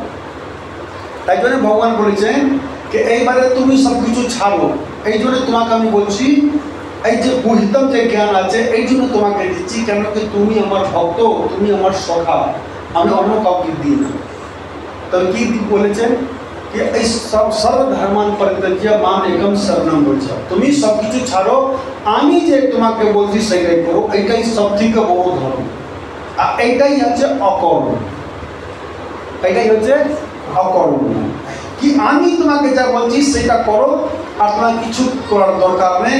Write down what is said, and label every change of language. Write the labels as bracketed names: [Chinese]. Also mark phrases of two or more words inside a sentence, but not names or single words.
[Bangla] তাই জন্য ভগবান বলেছেন যে এইবারে তুমি সব কিছু ছাড়ো। এই জন্য তোমাকে আমি বলছি, এই যে গুহিতম যে জ্ঞান আছে, এই জন্য তোমাকে দিচ্ছি। কেন কি তুমি আমার ভক্ত, তুমি আমার সখা, আমি অন্য কাউকে দিই না। তবে কি বলেছেন, যে এই [Sanskrit] সর্বধর্মান পরিত্যাজ্য মাম একম শরণম ব্রজ। [Bangla] তুমি সব কিছু ছাড়ো, আমি যে তোমাকে বলছি সেটাই করো। এইটাই সব থেকে বড় ধর্ম, আর এইটাই হচ্ছে অকর্ম। এটাই হচ্ছে অকর্ম, কি আমি তোমাকে যা বলছি সেটা করো, আর তোমার কিছু করার দরকার নেই।